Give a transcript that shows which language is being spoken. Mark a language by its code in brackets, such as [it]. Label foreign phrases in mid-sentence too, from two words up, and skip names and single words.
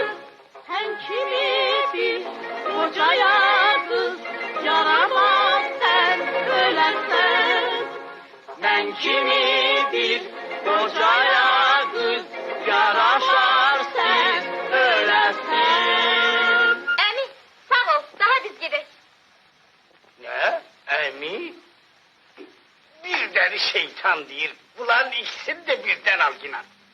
[az] Sən kimi bir qocaya qız, yaramaz sən ölərsən. Mən kimi bir qocaya qız yaraşar siz öləsin. Əmi, sağ ol, daha biz gedək. [tr] Ne? Emi? Bir deli şeytan değil. Ulan ikisini de birden al yine.